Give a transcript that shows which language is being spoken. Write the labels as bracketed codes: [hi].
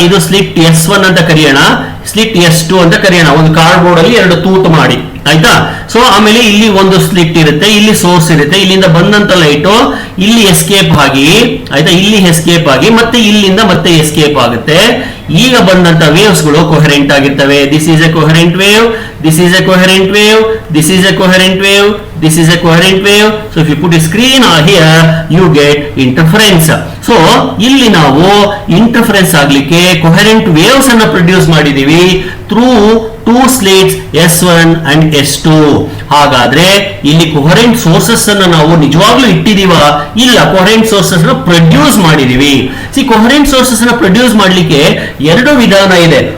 [kn] ಇದು slit S1 ಅಂತ ಕರೆಯೋಣ, ಸ್ಲಿಟ್ S2 ಅಂತ ಕರೆಯೋಣ. ಒಂದು ಕಾರ್ಡ್ಬೋರ್ಡ್ ಅಲ್ಲಿ ಎರಡು ತೂತು ಮಾಡಿ. ಆಯ್ತಾ? ಸೊ ಆಮೇಲೆ ಇಲ್ಲಿ ಒಂದು ಸ್ಲಿಟ್ ಇರುತ್ತೆ, ಇಲ್ಲಿ ಸೋರ್ಸ್ ಇರುತ್ತೆ, ಇಲ್ಲಿಂದ ಬಂದಂತ ಲೈಟು ಇಲ್ಲಿ ಎಸ್ಕೇಪ್ ಆಗಿ, ಆಯ್ತಾ, ಇಲ್ಲಿ ಎಸ್ಕೇಪ್ ಆಗಿ ಮತ್ತೆ ಇಲ್ಲಿಂದ ಮತ್ತೆ ಎಸ್ಕೇಪ್ ಆಗುತ್ತೆ. ಈಗ ಬಂದಂತ ವೇವ್ಸ್ ಗಳು ಕೊಹರೆಂಟ್ ಆಗಿರ್ತವೆ. [en] This is a coherent wave, this is a coherent wave, this is a coherent wave, this is a coherent wave. So if you put a screen here, you get interference. [kn] So ಇಲ್ಲಿ ನಾವು interference ಆಗ್ಲಿಕ್ಕೆ coherent waves ಅನ್ನ produce ಮಾಡಿದೀವಿ through two slits S1 and S2. ಹಾಗಾದ್ರೆ ಇಲ್ಲಿ coherent sources ಅನ್ನ ನಾವು ನಿಜವಾಗ್ಲೂ ಇಟ್ಟಿದೀವ? ಇಲ್ಲ, ಕೊಹರೆಂಟ್ ಸೋರ್ಸಸ್ ನ ಪ್ರೊಡ್ಯೂಸ್ ಮಾಡಿದೀವಿ. ಕೊಹರೆಂಟ್ ಸೋರ್ಸಸ್ ನ ಪ್ರೊಡ್ಯೂಸ್ ಮಾಡ್ಲಿಕ್ಕೆ ಎರಡು ವಿಧಾನ ಇದೆ.